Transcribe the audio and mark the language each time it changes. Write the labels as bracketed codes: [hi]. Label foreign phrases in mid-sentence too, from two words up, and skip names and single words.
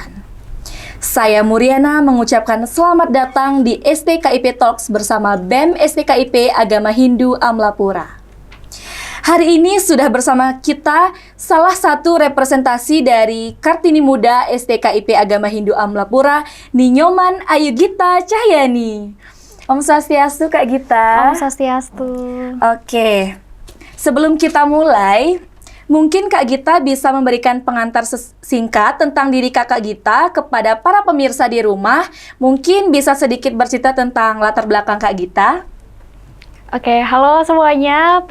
[id] Saya Muriana mengucapkan selamat datang di STKIP Talks bersama BEM STKIP Agama Hindu Amlapura. Hari ini sudah bersama kita salah satu representasi dari Kartini Muda STKIP Agama Hindu Amlapura, Ninyoman Ayu Gita Cahyani. Om Swastiastu Kak Gita. Om Swastiastu. Oke, sebelum kita mulai, mungkin Kak Gita bisa memberikan pengantar singkat tentang diri Kakak Gita kepada para pemirsa di rumah. Mungkin bisa sedikit bercerita tentang latar belakang Kak Gita. Oke, halo semuanya.